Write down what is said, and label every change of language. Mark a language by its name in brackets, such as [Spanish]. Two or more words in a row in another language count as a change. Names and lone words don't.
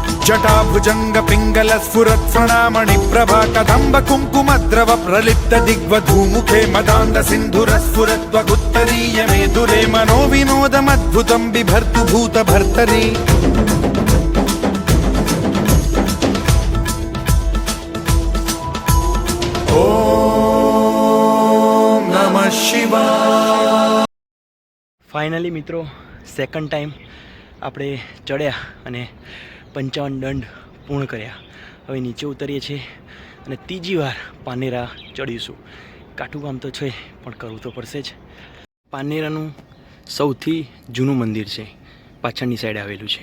[Sanskrit] जटाभुजंग पिंगल स्फुरत् प्रणामणि प्रभा कदम्ब कुङ्कुमद्रव प्रलिप्त दिग्वधूमुखे मदान्ध सिन्धुर स्फुरत्वगुत्तरीय मेधुरे मनो विनोदमद्भुतं बिभर्तु भूत भर्तरि ओम नमः शिवाय। [Gujarati] ફાઇનલી મિત્રો [English] second time [Gujarati] આપણે ચડ્યા અને 55 દંડ પૂર્ણ કર્યા. હવે નીચે ઉતરીએ છીએ અને ત્રીજી વાર પાનેરા ચડીશું. કાઠું કામ તો છે પણ કરવું તો પડશે જ. પાનેરાનું સૌથી જૂનું મંદિર છે, પાછળની સાઈડ આવેલું છે.